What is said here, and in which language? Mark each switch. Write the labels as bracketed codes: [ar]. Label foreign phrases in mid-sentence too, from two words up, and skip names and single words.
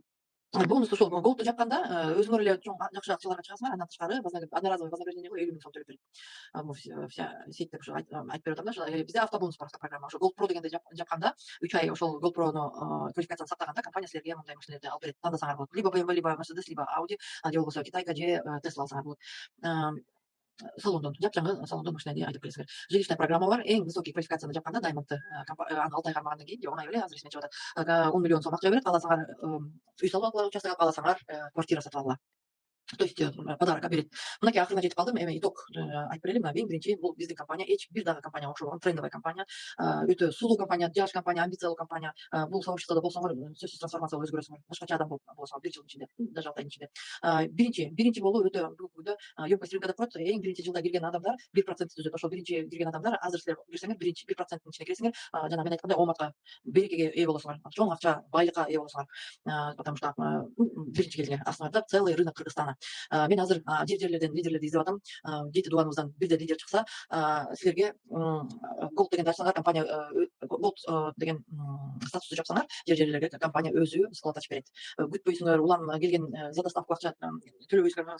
[ky] Бонус ошол голду жапканда өзүңөр эле чоң жакшы акчаларга чыгасыңар, андан тышкары [ru] одноразовый вознаграждение [ky] 50 000 сом төлөп берет. [ru] Вся сеть [ky] деп ошо айтып берип атам да. Бизде автобонус бар программа. Ошо Gold Pro дегенде жапканда 3 ай ошол Gold Pro'ну квалификацияны сактаганда компания силерге мындай машинелерди алып берет. Тандасаңар болот. Либо BMW, либо Mercedes, либо Audi, же болбосо Китайка же Tesla алсаңар болот. Салондон, жап-жаңы салондон машинени айдап келесиңер. [ru] Жилищная программа [ky] бар. Эң высокий квалификацияны жапканда Diamond'ты аны 6 ай кармагандан кийин же 10 ай эле азыр эсиме чыгып атат. 10 миллион сом акча берет. Кааласаңар үй салып алгыла, участок алып кааласаңар квартира сатып алгыла. [ru] То есть подарок берет. [ky] Мынакей акырына жетип калдым. Эми итог айтып берели. Мына эң биринчи бул биздин компания, эч бир дагы компания окшобогон трендовый компания, өтө сулуу компания, жаш компания, амбициялуу компания. Бул сообществодо болсоңор сөзсүз трансформация өзгөрөсүңөр. Башкача адам болсоңор 1 жылдын ичинде, даже 6 айдын ичинде. Биринчи болуу өтө бүгүнкү күндө [ru] емкость рынка [ky] деп коет. Эң биринчи жылда кирген адамдар 1% түзөт. Ошол биринчи кирген адамдар азыр силер кирсеңер биринчи 1%тын ичине киресиңер. Жана мен айткандай омартка, берекеге ээ болосуңар. Чоң акча, байлыкка ээ болосуңар. [ru] Потому что [ky] биринчи келдиңер. Астыңарда [ru] целый рынок Кыргызстана. [ky] Мен азыр жерлерден лидерлерди издеп атам. Жети тууганыбыздан бирде лидер чыкса, силерге голд дегенди ачсаңар, компания голд деген статусту жапсаңар, жерлерге компания өзү склад ачып берет. Күтпөйсүңөр, улам келген [ru] за доставку [ky] акча төлөбөйсүңөр.